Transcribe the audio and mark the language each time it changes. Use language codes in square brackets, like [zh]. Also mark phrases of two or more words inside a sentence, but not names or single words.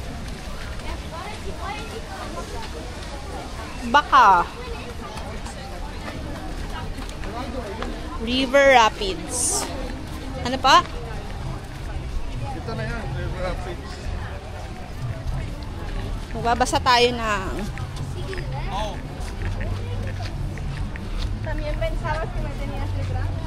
[tl] Baka. River Rapids. Ano pa? Ito na yan, River Rapids. Magbabasa tayo ng... [es] También pensabas que me tenías detrás.